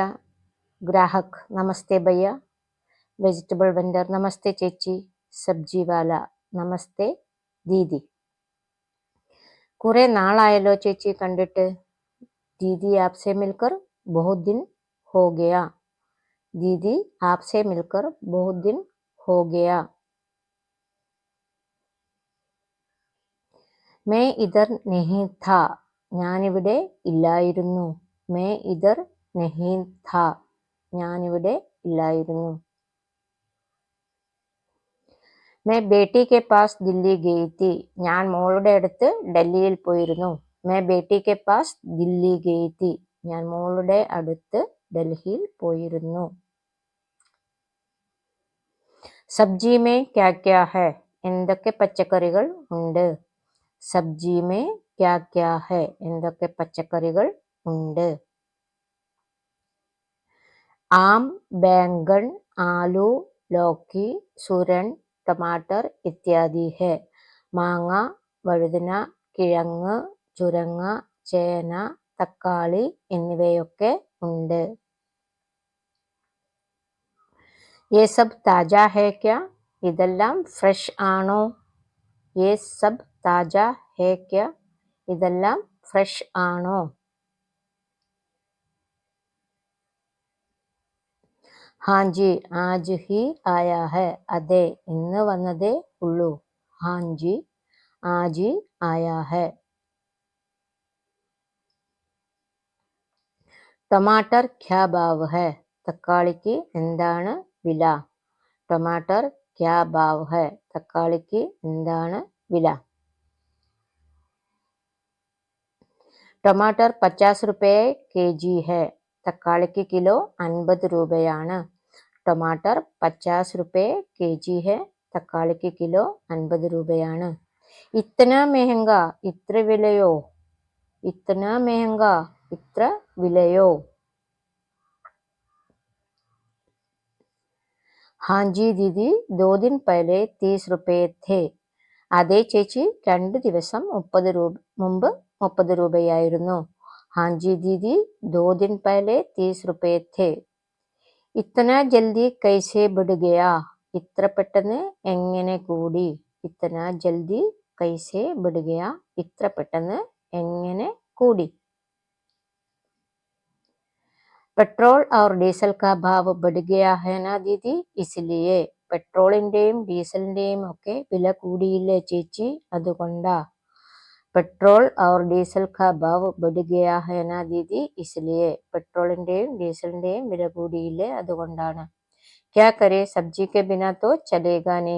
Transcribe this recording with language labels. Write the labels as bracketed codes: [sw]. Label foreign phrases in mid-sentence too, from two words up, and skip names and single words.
[hi] ग्राहक नमस्ते भैया. [en] vegetable vendor [ml] നമസ്തേ ചേച്ചി. [hi] सब्ज़ी वाला नमस्ते दीदी. [ml] കുറെ നാളായല്ലോ ചേച്ചി കണ്ടിട്ട്. [hi] दीदी आपसे मिलकर बहुत दिन हो गया. दीदी आपसे मिलकर बहुत दिन हो गया. मैं इधर नहीं था. [ml] ഞാനിവിടെ ഇല്ലായിരുന്നു. [hi] मैं इधर नहीं था. [ml] ഞാനിവിടെ ഇല്ലായിരുന്നു. [hi] मैं बेटी के पास दिल्ली गई थी. [ml] ഞാൻ മോളുടെ അടുത്ത് ഡൽഹിയിൽ പോയിരുന്നു. [hi] मैं बेटी के पास दिल्ली गई थी. [ml] ഞാൻ മോളുടെ അടുത്ത് ഡൽഹിയിൽ പോയിരുന്നു. [hi] സബ്ജി में क्या क्या है? [ml] എന്തൊക്കെ പച്ചക്കറികൾ ഉണ്ട്? [hi] സബ്ജി में क्या क्या है? [ml] എന്തൊക്കെ പച്ചക്കറികൾ ഉണ്ട്? [hi] ആം, बैंगन, ആലു, लौकी, सूरन, टमाटर इत्यादि है. [ml] മാങ്ങ, വഴുതന, കിഴങ്ങ്, ചുരങ്ങ, ചേന, തക്കാളി എന്നിവയൊക്കെ ഉണ്ട്. [hi] ये सब ताजा है क्या? [ml] ഇതെല്ലാം ഫ്രഷ് ആണോ? [hi] ये सब ताजा है क्या? [ml] ഇതെല്ലാം ഫ്രഷ് ആണോ? [hi] हाँ जी आज ही आया है. [ml] അതെ ഇന്ന് വന്നതേ ഉള്ളൂ. [hi] हाँ जी आज ही आया है. टमाटर क्या भाव है? [ml] തക്കാളിക്ക് എന്താണ് വില? [hi] टमाटर क्या भाव है? [ml] തക്കാളിക്ക് എന്താണ് വില? [hi] टमाटर 50 रुपये kg है. [ml] തക്കാളിക്ക് കിലോ 50 രൂപയാണ്. [hi] टमाटर 50 रुपये kg है. [ml] തക്കാളിക്ക് കിലോ 50 രൂപയാണ്. [hi] इतना महंगा [ml] ഇത്ര വിലയോ? [hi] इतना महंगा [ml] ഇത്ര വിലയോ? [hi] हाँ जी दीदी 2 दिन पहले 30 रुपये थे. [ml] അതേ ചേച്ചി 2 ദിവസം മുമ്പ് 30 രൂപയായിരുന്നു. [hi] हाँ जी दीदी 2 दिन पहले 30 रुपये थे. इतना जल्दी कैसे बढ़ गया? [ml] ഇത്ര പെട്ടെന്ന് എങ്ങനെ കൂടി? [hi] इतना जल्दी कैसे बढ़ गया? [ml] ഇത്ര പെട്ടെന്ന് എങ്ങനെ കൂടി? [hi] पेट्रोल और डीजल का भाव बढ़ गया है ना दीदी इसलिए. [ml] പെട്രോളിന്റെയും ഡീസലിന്റെയും ഒക്കെ വില കൂടിയില്ലേ ചേച്ചി അതുകൊണ്ടാ. [hi] പെട്രോൾ और डीजल का भाव बढ़ गया है ना दीदी इसलिए. [ml] പെട്രോളിന്റെയും ഡീസലിന്റെയും വില കൂടിയില്ലേ അതുകൊണ്ടാണ്. [hi] क्या करे सब्जी के बिना तो चलेगा नहीं.